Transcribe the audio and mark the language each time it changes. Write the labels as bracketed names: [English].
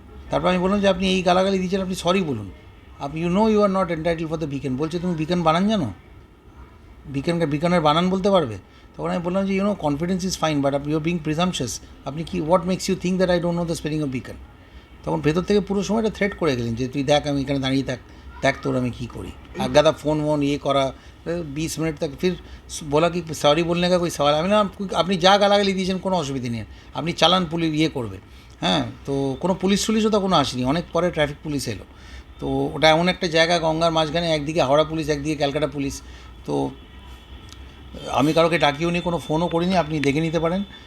[Bangla] তারপর আমি বললাম যে আপনি এই গালাগালি দিয়েছেন, আপনি সরি বলুন, আপনি [English] You are not entitle for the beacon. [Bangla] বলছে তুমি বিকেন বানান জানো, বিকানের বানান বলতে পারবে। তখন আমি বললাম যে [English] confidence is fine but you are being presumptuous, [Bangla] আপনি কি [English] What makes you think that I don't know the spelling of beacon. [Bangla] তখন ভেতর থেকে পুরো সময়টা থ্রেট করে গেলেন যে তুই দেখ আমি এখানে দাঁড়িয়ে দেখ তোর আমি কী করি। গাদা ফোন ইয়ে করা [Hindi] 20 মিনিট तक, फिर बोला कि सॉरी बोलने का कोई सवाल। [Bangla] আমি না আপনি যা গালাগালি দিয়েছেন কোনো অসুবিধা নেই, আপনি চালান পুলিশ ইয়ে করবে। হ্যাঁ, তো কোনো পুলিশও তখন আসেনি, অনেক পরে ট্রাফিক পুলিশ এলো। তো ওটা এমন একটা জায়গা গঙ্গার মাঝখানে, একদিকে হাওড়া পুলিশ একদিকে ক্যালকাটা পুলিশ। তো আমি কারোকে ডাকিও নি, কোনো ফোনও করিনি, আপনি দেখে নিতে পারেন।